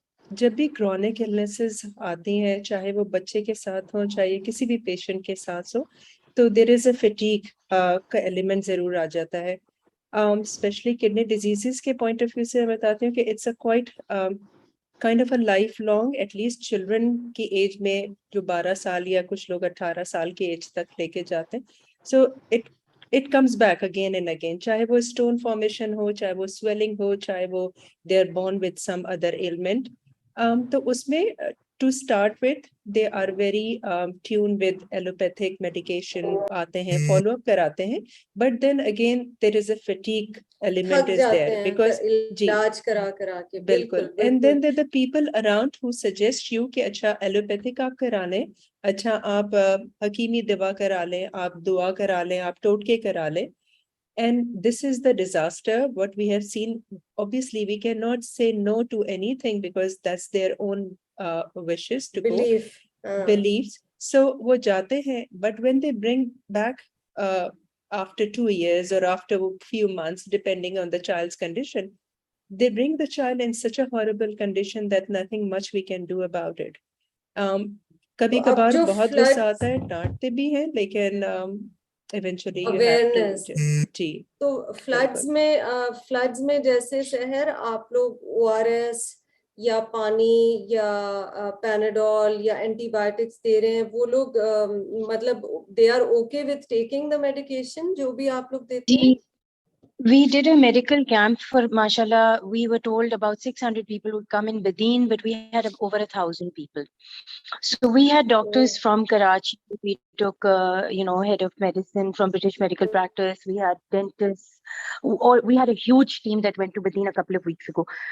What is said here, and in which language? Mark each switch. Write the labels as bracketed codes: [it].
[ur] جب بھی chronic illnesses آتی ہیں, چاہے وہ بچے کے ساتھ ہوں چاہے کسی بھی پیشنٹ کے ساتھ ہو, تو [en] there is a fatigue [ur] کا ایلیمنٹ ضرور آ جاتا ہے. اسپیشلی کڈنی ڈیزیزز کے پوائنٹ آف ویو سے میں بتاتی ہوں کہ [en] it's a quite kind of a lifelong, at least children [ur] کی ایج میں جو 12 سال یا کچھ لوگ 18 سال کی ایج تک لے کے جاتے ہیں. [en] So it comes back again and again, [ur] چاہے وہ stone formation ہو, چاہے وہ [en] swelling ہو, چاہے وہ they are born with some other ailment. [ur] تو اس میں [en] to start with they are very tuned with allopathic medication, [ur] آتے ہیں [en] follow up [ur] کراتے ہیں, [en] but then again there is a fatigue element is there because [ur] علاج کرا کرا کے. بالکل. [en] And then there are the people around who suggest you [ur] کہ اچھا allopathic آپ کرا لیں, اچھا آپ حکیمی دوا کرا لیں, آپ دعا کرا لیں, آپ ٹوٹکے کرا لیں. [en] And this is the disaster what we have seen. Obviously we cannot say no to anything because that's their own wishes to beliefs. So [ur] وہ جاتے ہیں, [en] but when they bring back after 2 years or after a few months depending on the child's condition, they bring the child in such a horrible condition that nothing much we can do about it. [ur] کبھی کبھار بہت غصہ آتا ہے, ڈانٹتے بھی ہیں, لیکن [en] eventually you have to. [ur] جی تو فلڈز میں جیسے شہر آپ لوگ ORS یا پانی یا پیناڈول یا اینٹی بایوٹکس دے رہے ہیں, وہ لوگ مطلب [en] they are okay with taking the medication [ur] جو بھی آپ لوگ دیتے ہیں؟ [en] We did a medical camp for, mashallah, we were told about 600 people would come in Badin, but we had over 1,000 people. So we had doctors from Karachi, we took, head of medicine from British Medical Practice, we had dentists, or we had a huge team that went to Badin a couple of weeks ago.